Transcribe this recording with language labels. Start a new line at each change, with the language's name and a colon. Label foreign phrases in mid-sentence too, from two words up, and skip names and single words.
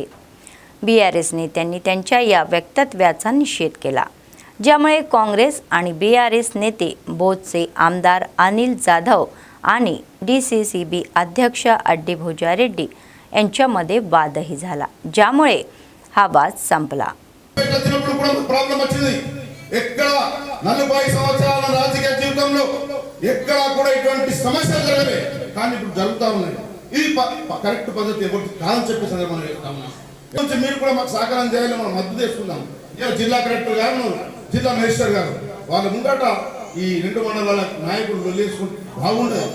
Marathi: BRS नेत्यांनी त्यांच्या या वक्तव्याचा निषेध केला, ज्यामुळे काँग्रेस आणि BRS नेते बोधचे आमदार अनिल जाधव आणि DCCB अध्यक्ष अड्डी भोजारेड्डी यांच्यामध्ये वादही झाला, ज्यामुळे हा वाद संपला.
Telugu: ప్రాబ్లం వచ్చింది. ఎక్కడ 40 సంవత్సరాల రాజకీయ జీవితంలో ఎక్కడ కూడా ఇటువంటి సమస్యలు జరగలే, కానీ ఇప్పుడు జరుగుతా ఉన్నాయి. ఇది కరెక్ట్ పద్ధతి ఎవరికి కాదని చెప్పే సందర్భంలో చెప్తా ఉన్నాం. మీరు కూడా మాకు సహకారం చేయాలి, మనం మద్దతు చేసుకుందాం. జిల్లా కలెక్టర్ గారు, జిల్లా మేజిస్టర్ గారు వాళ్ళ ముంగట ఈ 2 మండలాల నాయకులు వెళ్ళేసుకుంటే బాగుండదు.